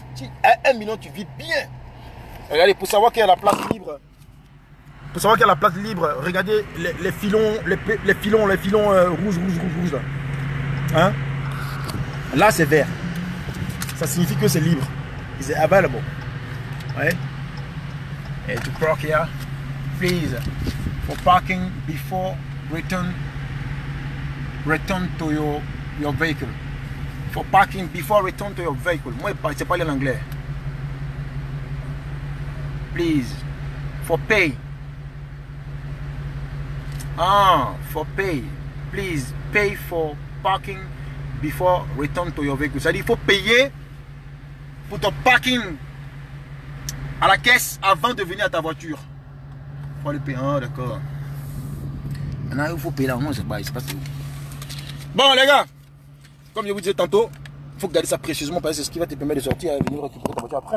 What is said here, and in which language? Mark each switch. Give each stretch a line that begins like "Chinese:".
French: Si 1 million, tu vis bien. Regardez, pour savoir qu'il y a la place libre. Pour savoir qu'il y a la place libre, regardez les filons, les filons rouges là. Hein? Là c'est vert. Ça signifie que c'est libre.
English: It's available. Right? And to park here, please, for parking before return to your vehicle. For parking before return to your vehicle.
French: Moi, c'est pas l'anglais.
English: Please, for pay. For pay. Please pay for parking before return to your vehicle.
French: C'est-à-dire, il faut payer pour ton parking à la caisse avant de venir à ta voiture. Il faut le payer. Ah, d'accord. Maintenant, il faut payer là. Non, c'est pas ça. Bon, les gars, comme je vous disais tantôt, il faut garder ça précieusement parce que c'est ce qui va te permettre de sortir et venir récupérer ta voiture après.